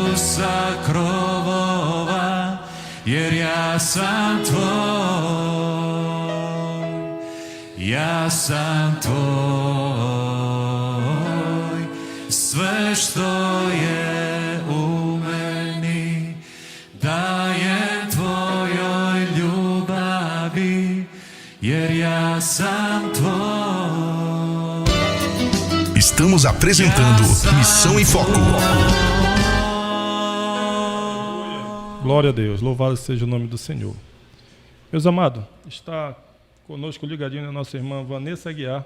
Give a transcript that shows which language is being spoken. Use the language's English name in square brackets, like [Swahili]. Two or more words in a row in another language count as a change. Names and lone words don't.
[Croatian] sa krovova, jer ja sam tvoj, ja sam tvoj, sve što je u meni dajem tvojoj ljubavi, jer ja sam tvoj. [Portuguese] Estamos apresentando Missão em Foco. Glória a Deus, louvado seja o nome do Senhor. Meus amados, está conosco ligadinho a nossa irmã Vanessa Aguiar.